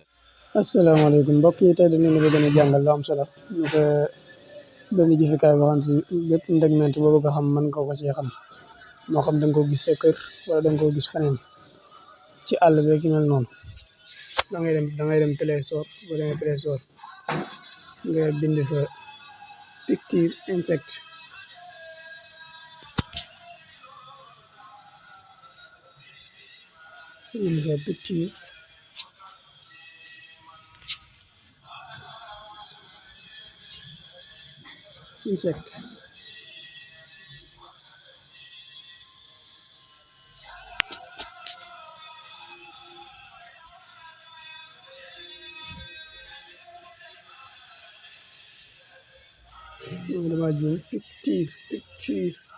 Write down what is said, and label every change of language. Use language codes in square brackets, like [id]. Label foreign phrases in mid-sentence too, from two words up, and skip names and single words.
[wo] asalaamaaleykum mbokk yi tey dañu bëgg a jàngal lu am solo ñu ko benn jëfikaay boo xam si bépp ndegment boo bëgg a xam mën nga ko ci xam moo xam da nga ko gis sa kër wala da nga ko gis feneen ci àll bi ki mel noonu da ngay dem Play Store boo demee Play Store nga bind fa picture insect bind fa picture insect dama juum picture